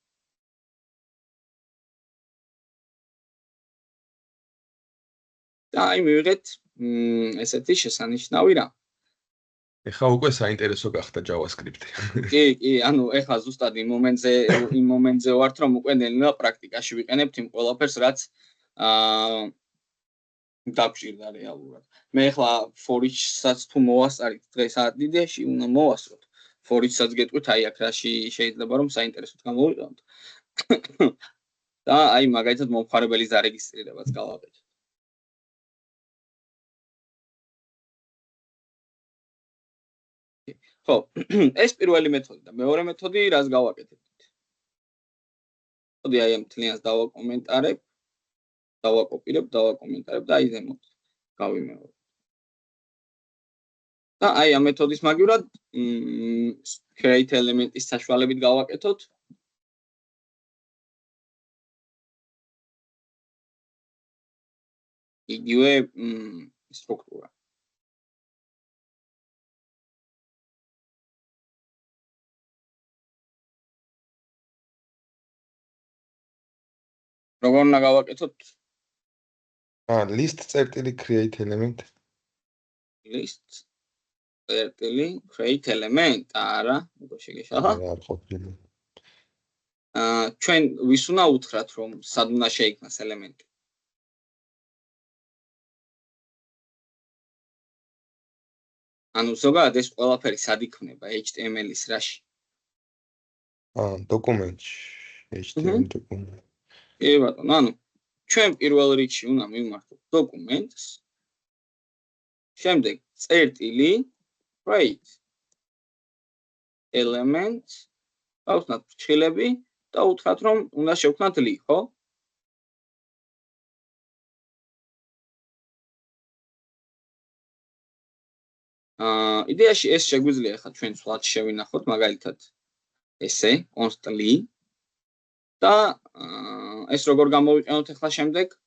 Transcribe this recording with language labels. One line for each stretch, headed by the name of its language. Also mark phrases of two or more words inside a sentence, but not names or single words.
Georgian: და აი მივიღეთ ესეთი შესანიშნავი რამ. ეხლა უკვე საინტერესო გახდა JavaScript-ი. კი, ანუ ეხლა ზუსტად იმ მომენტზე ვართ, რომ უკვე ნელ-ნელა პრაქტიკაში ვიყენებთ იმ ყველაფერს, რაც დაგვჭირდა რეალურად. მე ეხლა
English: for each-
Georgian: საც თუ მოვასწარით დღეს ადიდეში, უნდა მოვასწროთ.
English: for each-
Georgian: საც გეტყვით, აი აქ რაში შეიძლება რომ საინტერესოდ გამოვიყენოთ. და აი მაგალითად მომხმარებელის დარეგისტრირებას გავაკეთოთ. ხო, ეს პირველი მეთოდი და მეორე მეთოდი რას გავაკეთებთ? მოდი აი ამ თლიანს დავაკომენტარებ, დავაკოპირებ და აი ზემოთ გავიმეორებ. და აი ამ მეთოდის მაგივრად
English: create element-
Georgian: ის საშუალებით გავაკეთოთ. იგივე სტრუქტურა. როგორ უნდა გავაკეთოთ? list წერტილი
English: create element.
Georgian: list წერტილი
English: create element,
Georgian: არა, უკვე შეგეშალა. არ ყოფილი. ჩვენ ვის უნდა უთხრათ რომ სად უნდა შეიქმნას ელემენტი? ანუ ზოგადად ეს ყველაფერი სად იქნება HTML-ის რაში? დოკუმენტში. HTML დოკუმენტი. კი ბატონო, ანუ ჩვენ პირველ რიგში უნდა მივმართოთ დოკუმენტს, შემდეგ წერტილი,
English: right, element,
Georgian: გავხსნათ ფრჩხილები და უთხრათ რომ უნდა შევქმნათ li, ხო? იდეაში ეს შეგვიძლია ახლა ჩვენ სვლადში შევინახოთ, მაგალითად ესე,
English: const li
Georgian: და ეს როგორ გამოვიყენოთ ახლა შემდეგ?